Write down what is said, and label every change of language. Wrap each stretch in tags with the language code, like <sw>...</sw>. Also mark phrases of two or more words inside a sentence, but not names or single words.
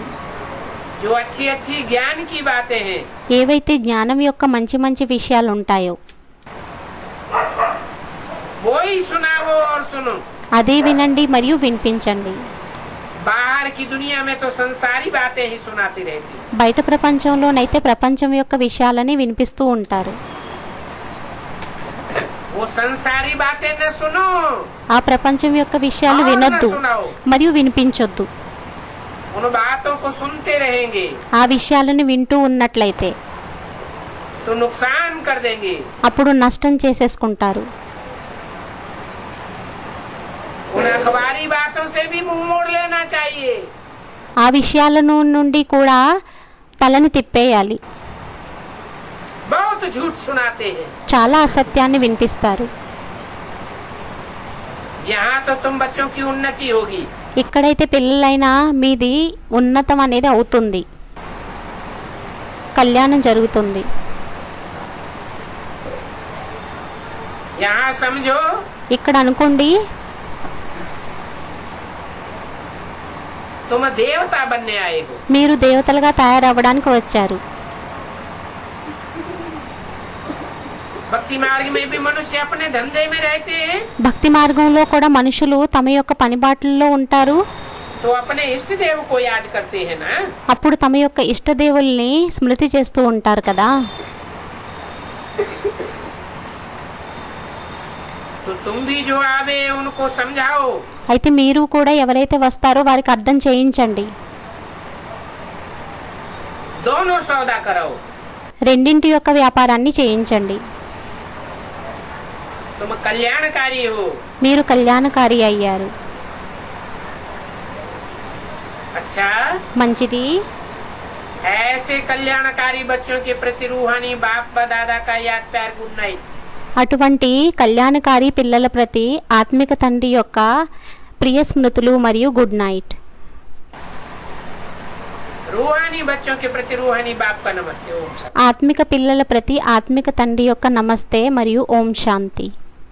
<hi>जो अच्छी अच्छी ज्ञान की बातें हैं</hi> <te>ఏవైతే జ్ఞానం యొక్క మంచి విషయాలు ఉంటాయో</te> <hi>वो ही सुनाओ और सुनो।</hi> <te>అదే వినండి మరియు వినిపించండి.</te> <hi>बाहर की दुनिया में तो संसारी बातें ही सुनाती रहती।</hi> <te>బయట ప్రపంచంలోనైతే ప్రపంచం యొక్క విషయాలని వినిపిస్తూ ఉంటారు.</te> <hi>वो संसारी बातें न सुनो</hi> <te>ఆ ప్రపంచం యొక్క విషయాలు</te> <hi>और न</hi> <te>వినొద్దు</te> <hi>सुनाओ।</hi> <te>మరియు వినిపించొద్దు.</te> <hi>उन बातों को सुनते रहेंगे</hi> <te>ఆ విషయాలను వింటూ ఉన్నట్లయితే</te> <hi>तो नुकसान कर देंगे।</hi> <te>అప్పుడు నష్టం చేసేసుకుంటారు.</te> <hi>उन अखबारी बातों से भी मुंह मोड़ लेना चाहिए।</hi> <te>ఆ విషయాలను నుండి కూడా తలని తిప్పేయాలి.</te> <hi>बहुत झूठ सुनाते हैं।</hi> <te>చాలా అసత్యాన్ని వినిపిస్తారు.</te> <hi>यहाँ तो तुम बच्चों की उन्नति होगी,</hi> <te>ఇక్కడైతే పిల్లలైనా మీది ఉన్నతం అనేది అవుతుంది, కళ్యాణం జరుగుతుంది.</te> <hi>यहाँ समझो</hi> <te>ఇక్కడ అనుకోండి,</te> <hi>तुम देवता बनने आए हो।</hi> <te>మీరు దేవతలుగా తయారవ్వడానికి వచ్చారు.</te> <hi>भक्ति मार्ग में भी मनुष्य अपने धंधे में रहते हैं</hi> <te>భక్తి మార్గంలో కూడా మనుషులు తమ యొక్క పనిబాట్లలో ఉంటారు.</te> <hi>तो अपने इष्ट देव को याद करते हैं ना।</hi> <te>అప్పుడు తమ యొక్క ఇష్టదేవుల్ని స్మృతి చేస్తూ ఉంటారు కదా.</te> <hi>तो तुम भी जो आवे उनको समझाओ।</hi> <te>అయితే మీరు కూడా ఎవరైతే వస్తారో వారికి అర్థం చేయించండి.</te> <hi>दोनों सौदा कराओ।</hi> <te>రెండింటి యొక్క వ్యాపారాన్ని చేయించండి.</te> <hi>तुम कल्याणकारी हो।</hi> <te>మీరు కళ్యాణకారి అయ్యారు.</te> <hi>अच्छा,</hi> <te>మంచిది.</te> <hi>ऐसे कल्याणकारी बच्चों के प्रति रूहानी बाप व दादा का याद प्यार</hi> <en>good night.</en> <te>అటువంటి కళ్యాణకారి పిల్లల ప్రతి ఆత్మిక తండ్రి యొక్క ప్రియ స్మృతులు మరియు</te> <en>good night.</en> <hi>रूहानी बच्चों के प्रति रूहानी बाप का नमस्ते। ओम शांति।</hi> <te>ఆత్మిక పిల్లల ప్రతి ఆత్మిక తండ్రి యొక్క నమస్తే మరియు ఓం శాంతి।</te>